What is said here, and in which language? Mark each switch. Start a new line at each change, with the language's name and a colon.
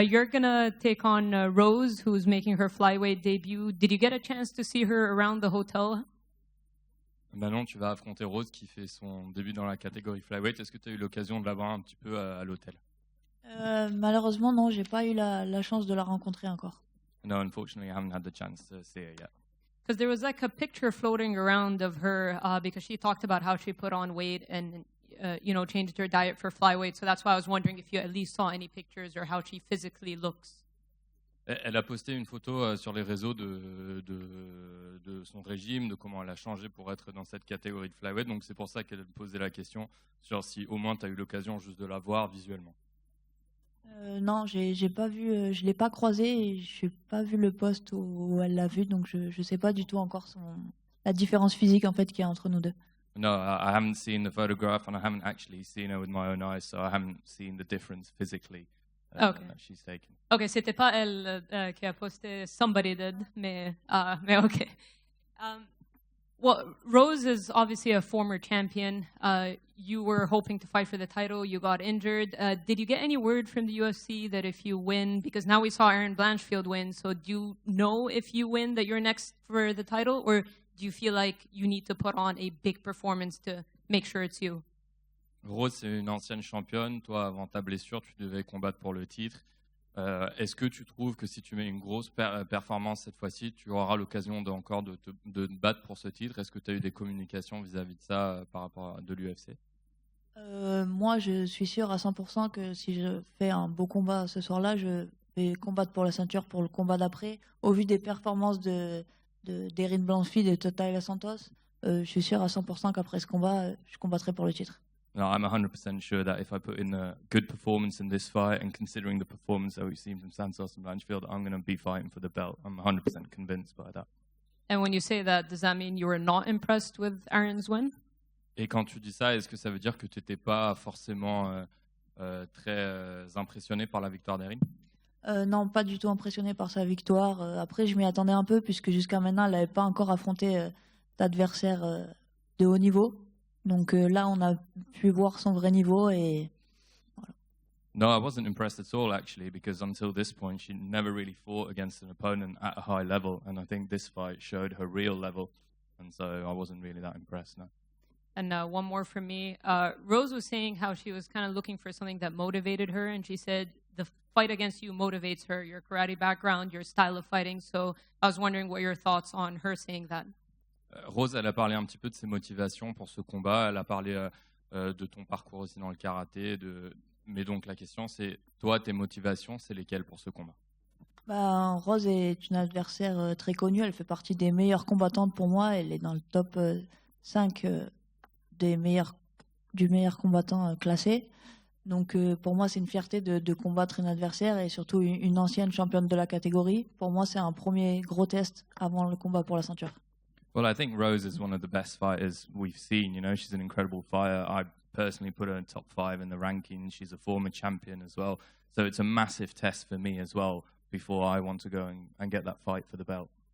English: You're gonna take on Rose, who's making her flyweight debut. Did you get a chance to see her around the hotel?
French: Ben non, tu vas affronter Rose qui fait son début dans la catégorie flyweight. Est-ce que tu as eu l'occasion de la voir un petit peu à l'hôtel? Malheureusement, non, j'ai pas eu la chance de la rencontrer encore.
English: No, unfortunately, I haven't had the chance to see her yet. Because there was like a picture floating around of her because she talked about how she put on weight and changed her diet for flyweight. So that's why I was wondering if you at least saw any pictures or how she physically looks.
French: Elle a posté une photo sur les réseaux de son régime, de comment elle a changé pour être dans cette catégorie de flyweight. Donc c'est pour ça qu'elle posait la question sur si au moins tu as eu l'occasion juste de la voir visuellement. Non, j'ai pas vu, je l'ai pas croisée et j'ai pas vu le post où elle l'a vu, donc je sais pas du tout encore la différence physique en fait qu'il y a entre nous deux.
English: No, I haven't seen the photograph and I haven't actually seen her with my own eyes, so I haven't seen the difference physically that she's taken.
French: Ok, c'était pas elle qui a posté,
English: somebody did,
French: mais ok.
English: Well, Rose is obviously a former champion. You were hoping to fight for the title. You got injured. Did you get any word from the UFC that if you win, because now we saw Aaron Blanchfield win, so do you know if you win that you're next for the title, or do you feel like you need to put on a big performance to make sure it's you?
French: Rose, c'est une ancienne championne. Toi, avant ta blessure, tu devais combattre pour le titre. Est-ce que tu trouves que si tu mets une grosse performance cette fois-ci, tu auras l'occasion de te battre pour ce titre? Est-ce que tu as eu des communications vis-à-vis de ça par rapport de l'UFC? Moi, je suis sûre à 100% que si je fais un beau combat ce soir-là, je vais combattre pour la ceinture pour le combat d'après. Au vu des performances d'Erin Blanchfield et de Taila Santos, je suis sûre à 100% qu'après ce combat, je combattrai pour le titre.
English: No, I'm 100% sure that if I put in a good performance in this fight, and considering the performance that we've seen from Santos and Blanchfield, I'm going to be fighting for the belt. I'm 100% convinced by that. And when you say that, does that mean you were not impressed with Aaron's win?
French: Et quand tu dis ça, est-ce que ça veut dire que tu n'étais pas forcément très impressionné par la victoire d'Erin? Non, pas du tout impressionné par sa victoire. Après, je m'y attendais un peu puisque jusqu'à maintenant, elle n'avait pas encore affronté d'adversaire de haut niveau. Donc là, on a pu voir son vrai niveau et voilà.
English: No, I wasn't impressed at all actually, because until this point, she never really fought against an opponent at a high level, and I think this fight showed her real level, and so I wasn't really that impressed. No. And one more from me. Rose was saying how she was kind of looking for something that motivated her, and she said the fight against you motivates her, your karate background, your style of fighting. So I was wondering what your thoughts on her saying that.
French: Rose, elle a parlé un petit peu de ses motivations pour ce combat. Elle a parlé de ton parcours aussi dans le karaté. Mais donc la question, c'est toi, tes motivations, c'est lesquelles pour ce combat? Rose est une adversaire très connue. Elle fait partie des meilleures combattantes pour moi. Elle est dans le top 5 du meilleur combattant classé. Donc pour moi, c'est une fierté de combattre une adversaire et surtout une ancienne championne de la catégorie. Pour moi, c'est un premier gros test avant le combat pour la ceinture.
English: Well, I think Rose is one of the best fighters we've seen. You know, she's an incredible fighter. I personally put her in top 5 in the rankings. She's a former champion as well. So it's a massive test for me as well before I want to go and get that fight for the belt.